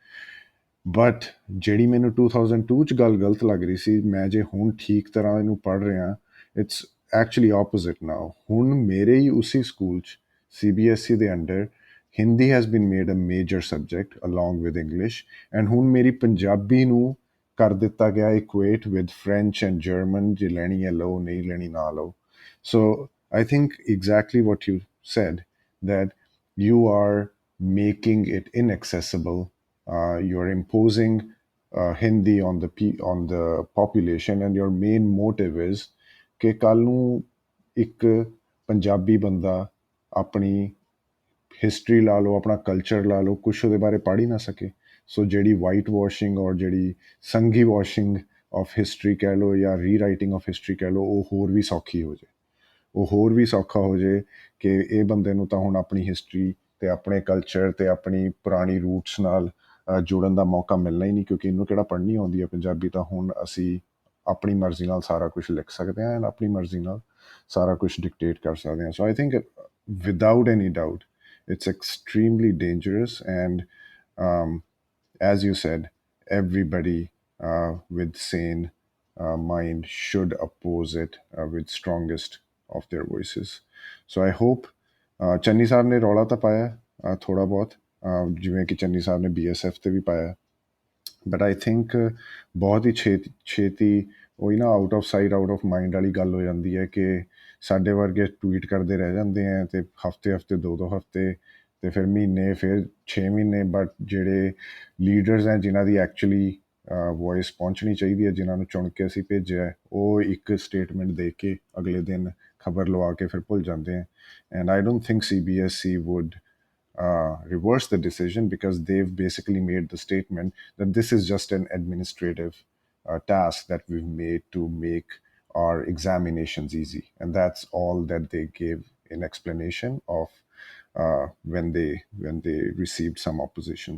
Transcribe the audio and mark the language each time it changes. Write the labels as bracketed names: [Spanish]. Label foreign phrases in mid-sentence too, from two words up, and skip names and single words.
[Punjabi] ਬਟ ਜਿਹੜੀ ਮੈਨੂੰ 2002 'ਚ ਗੱਲ ਗਲਤ ਲੱਗ ਰਹੀ ਸੀ, ਮੈਂ ਜੇ ਹੁਣ ਠੀਕ ਤਰ੍ਹਾਂ ਇਹਨੂੰ ਪੜ੍ਹ ਰਿਹਾ, [English] it's actually opposite now. [Punjabi] ਹੁਣ ਮੇਰੇ ਹੀ ਉਸੀ ਸਕੂਲ 'ਚ CBSE ਦੇ ਅੰਡਰ [English] Hindi has been made a major subject along with English, [Punjabi] ਐਂਡ ਹੁਣ ਮੇਰੀ ਪੰਜਾਬੀ ਨੂੰ ਕਰ ਦਿੱਤਾ ਗਿਆ [English] equate with French and German. [Punjabi] ਜੇ ਲੈਣੀ ਹੈ ਲਓ, ਨਹੀਂ ਲੈਣੀ ਨਾ ਲਓ। [English] ਸੋ I think exactly what you said, that you are making it inaccessible. You're imposing Hindi on the population, and your main motive is [Punjabi] ਕਿ ਕੱਲ ਨੂੰ ਇੱਕ ਪੰਜਾਬੀ ਬੰਦਾ ਆਪਣੀ ਹਿਸਟਰੀ ਲਾ ਲਓ, ਆਪਣਾ ਕਲਚਰ ਲਾ ਲਓ, ਕੁਛ ਉਹਦੇ ਬਾਰੇ ਪੜ੍ਹ ਹੀ ਨਾ ਸਕੇ। ਸੋ ਜਿਹੜੀ [English] white washing [Punjabi] ਔਰ ਜਿਹੜੀ ਸੰਘੀ [English] washing of history [Punjabi] ਕਹਿ ਲਓ ਜਾਂ [English] rewriting of history [Punjabi] ਕਹਿ ਲਓ, ਉਹ ਹੋਰ ਵੀ ਸੌਖੀ ਹੋ ਜਾਏ। ਉਹ ਹੋਰ ਵੀ ਸੌਖਾ ਹੋ ਜਾਏ ਕਿ ਇਹ ਬੰਦੇ ਨੂੰ ਤਾਂ ਹੁਣ ਆਪਣੀ ਹਿਸਟਰੀ ਤੇ ਆਪਣੇ ਕਲਚਰ ਤੇ ਆਪਣੀ ਪੁਰਾਣੀ ਰੂਟਸ ਨਾਲ ਜੁੜਨ ਦਾ ਮੌਕਾ ਮਿਲਣਾ ਹੀ ਨਹੀਂ, ਕਿਉਂਕਿ ਇਹਨੂੰ ਕਿਹੜਾ ਪੜ੍ਹਨੀ ਆਉਂਦੀ ਹੈ ਪੰਜਾਬੀ। ਤਾਂ ਹੁਣ ਅਸੀਂ ਆਪਣੀ ਮਰਜ਼ੀ ਨਾਲ ਸਾਰਾ ਕੁਝ ਲਿਖ ਸਕਦੇ ਹਾਂ ਐਂਡ ਆਪਣੀ ਮਰਜ਼ੀ ਨਾਲ ਸਾਰਾ ਕੁਝ ਡਿਕਟੇਟ ਕਰ ਸਕਦੇ ਹਾਂ। [English] so I think without any doubt it's extremely dangerous, and um, as you said, everybody with sane mind should oppose it with strongest of their voices. So I hope [Punjabi] ਚੰਨੀ ਸਾਹਿਬ ਨੇ ਰੌਲਾ ਤਾਂ ਪਾਇਆ ਥੋੜਾ ਬਹੁਤ, ਜਿਵੇਂ ਕਿ ਚੰਨੀ ਸਾਹਿਬ ਨੇ BSF ਤੇ ਵੀ ਪਾਇਆ, [English] but I [Punjabi] ਥਿੰਕ ਬਹੁਤ ਹੀ ਛੇਤੀ ਉਹੀ ਨਾ [English] out of sight out of mind [Punjabi] ਵਾਲੀ ਗੱਲ ਹੋ ਜਾਂਦੀ ਹੈ ਕਿ ਸਾਡੇ ਵਰਗੇ ਟਵੀਟ ਕਰਦੇ ਰਹਿ ਜਾਂਦੇ ਆ ਤੇ ਹਫਤੇ ਹਫਤੇ ਦੋ ਹਫਤੇ ਤੇ ਫਿਰ ਮਹੀਨੇ ਫਿਰ 6 ਮਹੀਨੇ, ਬਟ ਜਿਹੜੇ ਲੀਡਰਸ ਹੈ ਜਿਨ੍ਹਾਂ ਦੀ [English] actually voice [Punjabi] ਪਹੁੰਚਣੀ ਚਾਹੀਦੀ ਹੈ, ਜਿਨ੍ਹਾਂ ਨੂੰ ਚੁਣ ਕੇ ਅਸੀਂ ਭੇਜਿਆ, ਉਹ ਇੱਕ ਸਟੇਟਮੈਂਟ ਦੇ ਕੇ ਅਗਲੇ ਦਿਨ ਖਬਰ ਲਵਾ ਕੇ ਫਿਰ ਭੁੱਲ ਜਾਂਦੇ ਆ। [English] and I don't think CBSE would reverse the decision, because they've basically made the statement that this is just an administrative task that we've made to make our examinations easy, and that's all that they gave in explanation of when they received some opposition.